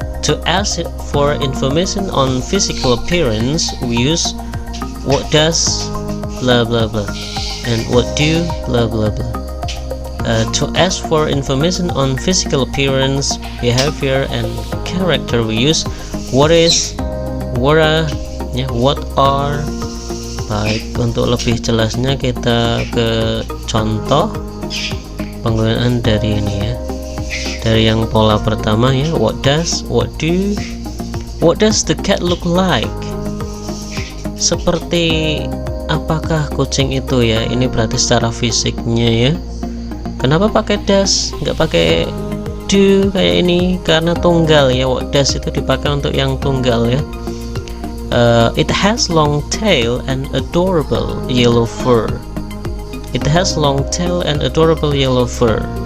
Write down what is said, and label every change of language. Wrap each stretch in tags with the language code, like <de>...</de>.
<en>To ask for information on physical appearance, we use what does blah blah blah and what do blah blah blah. To ask for information on physical appearance, behavior, and character, we use what is, what are, ya, what are.</en> <id>Baik, untuk lebih jelasnya kita ke contoh penggunaan dari ini ya. Dari yang pola pertama ya,</id> <en>what does, what do, what does the cat look like?</en> <id>Seperti apakah kucing itu ya? Ini berarti secara fisiknya ya. Kenapa pakai does, nggak pakai do kayak ini? Karena tunggal ya. What does itu dipakai untuk yang tunggal ya.</id> <en>It has long tail and adorable yellow fur. It has long tail and adorable yellow fur.</en>